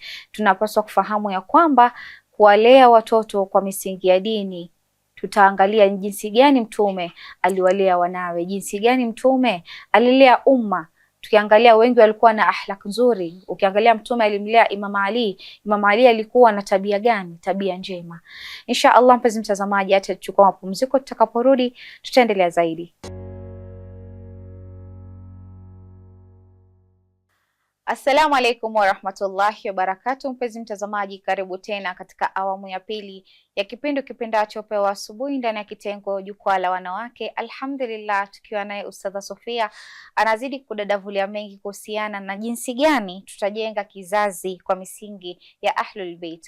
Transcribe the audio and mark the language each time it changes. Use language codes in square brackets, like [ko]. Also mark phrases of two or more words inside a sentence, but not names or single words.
[sw] Tunapaswa kufahamu ya kwamba kuwalea watoto kwa misingi ya dini, tutaangalia jinsi gani Mtume aliwalea wanawe, jinsi gani Mtume alilea umma. Tukiangalia wengi walikuwa na ahlak nzuri. Ukiangalia Mtume alimlea Imam Ali. Imam Ali alikuwa na tabia gani? Tabia njema. [ar] إن شاء الله [sw] mpenzi mtazamaji, hata tuchukua mapumziko, tutakaporudi tutaendelea zaidi. [ar] السلام عليكم ورحمة الله وبركاته. [sw] Mpenzi mtazamaji, karibu tena katika awamu ya pili ya kipindi kipendacho Pewa Asubuhi ndani ya kitengo Jukwaa la Wanawake. Alhamdulillah, tukiwa naye Ustadha Sofia anazidi kudadavulia mengi kuhusiana na jinsi gani tutajenga kizazi kwa misingi ya Ahlul Bait.